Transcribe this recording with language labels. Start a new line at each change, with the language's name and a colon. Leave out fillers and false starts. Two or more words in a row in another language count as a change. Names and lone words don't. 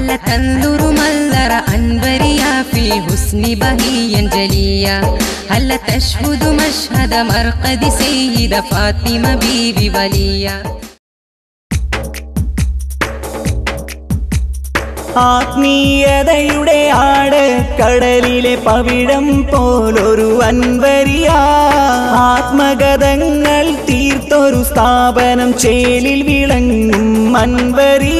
Arabic: تنظر منظر أنبريا في حسن بهيا جليا هل تشهد مشهد مرقد سيدة فاطمة بيبي وليا
Malayalam: ആത്മീയതയുടെ ആട് കടലിലെ പവിഴം പോലൊരു അൻവരിയ ആത്മഗതങ്ങൾ തീർത്തൊരു സ്ഥാപനം ചേലിൽ വിളങ്ങും അൻവരിയ